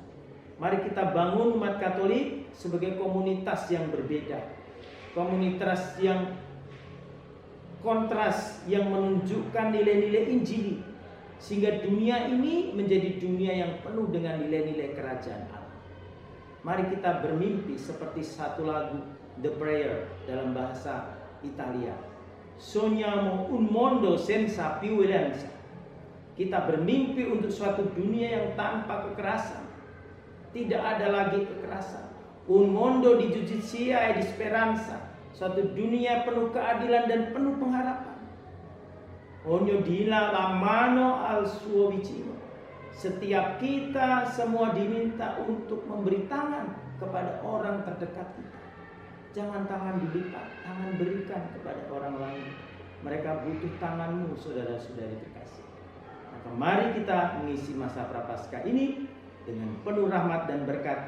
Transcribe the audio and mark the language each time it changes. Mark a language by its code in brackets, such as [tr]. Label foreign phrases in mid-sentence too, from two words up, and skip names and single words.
[id] Mari kita bangun umat Katolik sebagai komunitas yang berbeda, komunitas yang kontras, yang menunjukkan nilai-nilai Injil, sehingga dunia ini menjadi dunia yang penuh dengan nilai-nilai kerajaan Allah. Mari kita bermimpi seperti satu lagu The Prayer dalam bahasa Italia. [it] Sogniamo un mondo senza violenza. [id] Kita bermimpi untuk suatu dunia yang tanpa kekerasan. Tidak ada lagi kekerasan. [it] Un mondo di giustizia e di speranza. [id] Suatu dunia penuh keadilan dan penuh pengharapan. [it] Ognuno dia la mano al suo vicino. [id] Setiap kita semua diminta untuk memberi tangan kepada orang terdekat kita. Jangan tangan dilipat, tangan berikan kepada orang lain. Mereka butuh tanganmu, saudara-saudari terkasih. Maka mari kita mengisi masa Prapaskah ini dengan penuh rahmat dan berkat.